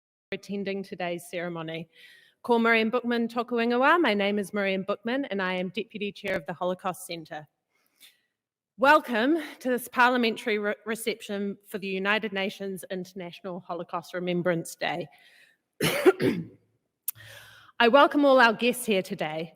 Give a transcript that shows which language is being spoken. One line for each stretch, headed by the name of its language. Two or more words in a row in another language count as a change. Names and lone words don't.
English: attending today's ceremony.
Māori: Ko Miriam Bookman toku ingoa.
English: My name is Miriam Bookman and I am Deputy Chair of the Holocaust Centre. Welcome to this parliamentary reception for the United Nations International Holocaust Remembrance Day. I welcome all our guests here today.